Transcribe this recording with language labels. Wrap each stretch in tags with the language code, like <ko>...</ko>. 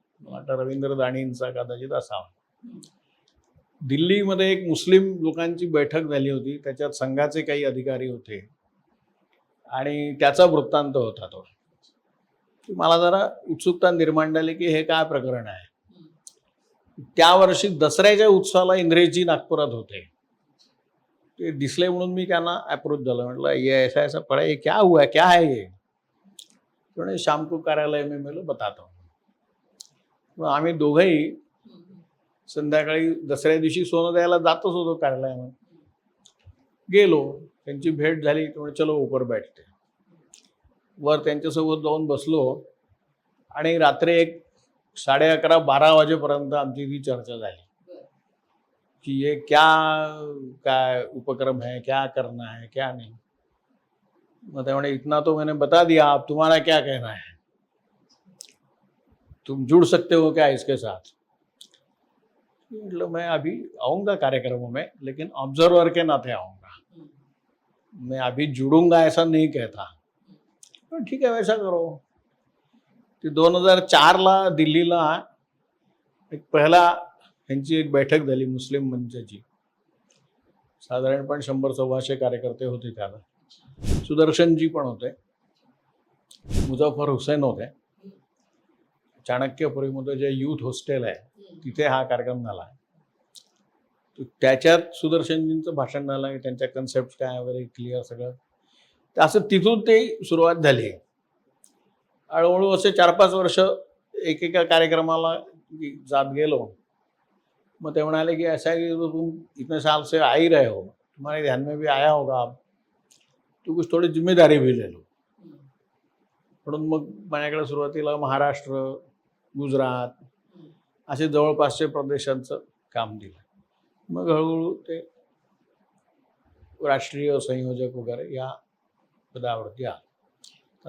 <mr>मला वाटतं रवींद्र दाणींचा कदाचित असावा. दिल्लीमध्ये एक मुस्लिम लोकांची बैठक झाली होती, त्याच्यात संघाचे काही अधिकारी होते आणि त्याचा वृत्तांत होता तो. मला जरा उत्सुकता निर्माण झाली की हे काय प्रकरण आहे. त्या वर्षी दसऱ्याच्या उत्सवाला इंग्रजी नागपुरात होते. ते दिसले म्हणून मी त्यांना अप्रोच झालं.</mr> <hi>म्हटलं ये ऐसा ऐसा पड़ा है, क्या हुआ है, क्या है ये? तो शाम को कार्यालय में मैं बताता हूँ.</hi> <mr>मग आम्ही दोघंही संध्याकाळी दसऱ्या दिवशी सोनं द्यायला जातच होतो कार्यालयामध्ये. गेलो, त्यांची भेट झाली. त्यामुळे</mr> <hi>चलो ऊपर बैठते.</hi> <mr>वर त्यांच्यासोबत जाऊन बसलो आणि रात्री 11:30-12 वाजेपर्यंत आमची ती चर्चा झाली कि</mr> <hi>ये क्या उपक्रम है, क्या करना है, क्या नहीं.</hi> <mr>मग त्यामुळे</mr> <hi>इतना तो मैंने बता दिया, अब तुम्हारा क्या कहना है, तुम जुड़ सकते हो क्या इसके साथ. मतलब मैं अभी आऊँगा कार्यक्रमों में, लेकिन ऑब्जर्वर के नाते आऊँगा, मैं अभी जुड़ूंगा ऐसा नहीं कहता.</hi> <mr>पण ठीक आहे,</mr> <hi>वैसा करो.</hi> <mr>ते 2004ला दिल्लीला एक पहिला यांची एक बैठक झाली मुस्लिम मंचाची. साधारणपणे 100-125 कार्यकर्ते होते. त्याला सुदर्शनजी पण होते, मुझफ्फर हुसेन होते. चाणक्यपुरीमध्ये जे युथ हॉस्टेल आहे तिथे हा कार्यक्रम झाला. त्याच्यात सुदर्शनजींचं भाषण झालं, त्यांच्या कन्सेप्ट काय वगैरे क्लिअर सगळं. असं तिथून ते सुरुवात झाली. हळूहळू असे 4-5 वर्ष एकेका कार्यक्रमाला जात गेलो. मग ते म्हणाले की</mr> <hi>ऐसा है कि तुम इतने साल से आ ही रहे हो, तुम्हारे ध्यान में भी आया होगा, तो कुछ थोड़ी जिम्मेदारी भी ले लो.</hi> <mr>म्हणून मग माझ्याकडे सुरुवातीला महाराष्ट्र, गुजरात असे जवळपासचे प्रदेशांचं काम दिलं. मग हळूहळू ते राष्ट्रीय संयोजक वगैरे या पदावरती आलं.</mr>